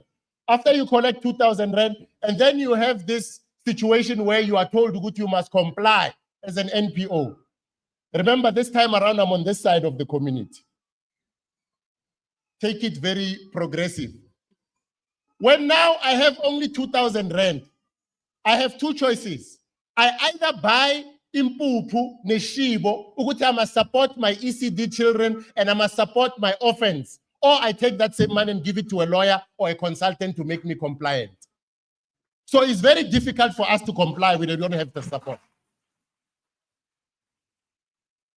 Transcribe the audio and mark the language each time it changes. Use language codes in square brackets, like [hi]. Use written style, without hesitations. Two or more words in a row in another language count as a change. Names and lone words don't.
[en] After you collect 2,000 rand, and then you have this situation where you are told you must comply as an NPO. Remember, this time around, I'm on this side of the community. Take it very progressive. When now I have only 2,000 rand, I have two choices. I either buy [zu] impupu neshibo, ukuthi [en] I must support my ECD children and I must support my orphans, or I take that same money and give it to a lawyer or a consultant to make me compliant. So it's very difficult for us to comply when they don't have the support.